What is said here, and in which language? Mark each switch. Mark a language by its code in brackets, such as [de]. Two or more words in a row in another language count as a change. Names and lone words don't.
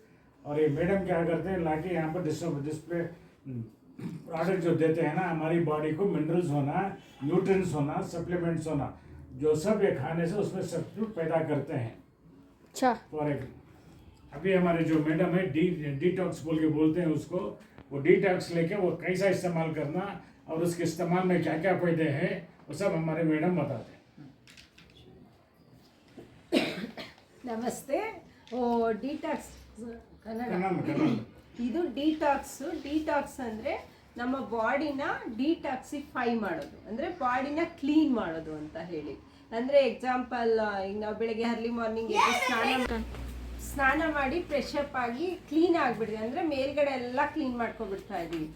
[hi] और ये मैडम क्या करते हैं लाके यहाँ पर [en] display product [hi] जो देते हैं ना, हमारी बॉडी को मिनरल्स होना, न्यूट्रिएंट्स होना, सप्लीमेंट्स होना, जो सब ये खाने से उसमें सब्स्टिट्यूट पैदा करते हैं। अच्छा। फॉर एक अभी हमारे जो मैडम है डिटॉक्स बोल के बोलते हैं उसको, वो डिटॉक्स लेके वो कैसा इस्तेमाल करना और उसके इस्तेमाल में क्या क्या फायदे हैं वो सब हमारे मैडम बताते हैं। [kn] ನಮಸ್ತೆ. ಡಿಟಾಕ್ಸ್ ಕನ್ನಡ. ಕನ್ನಡ. ಇದು ಡಿಟಾಕ್ಸ್ ಅಂದರೆ ನಮ್ಮ ಬಾಡಿನ ಡಿಟಾಕ್ಸಿಫೈ ಮಾಡೋದು, ಅಂದರೆ ಬಾಡಿನ ಕ್ಲೀನ್ ಮಾಡೋದು ಅಂತ ಹೇಳಿ. ಅಂದರೆ ಎಕ್ಸಾಂಪಲ್ ಈಗ ನಾವು ಬೆಳಗ್ಗೆ [en] early morning [kn] ಸ್ನಾನ ಮಾಡಿ [en] fresh up [kn] ಆಗಿ ಕ್ಲೀನ್ ಆಗಿಬಿಡ್ತೀವಿ, ಅಂದರೆ ಮೇಲ್ಗಡೆ ಎಲ್ಲ ಕ್ಲೀನ್ ಮಾಡ್ಕೊಬಿಡ್ತಾ ಇದ್ದೀವಿ.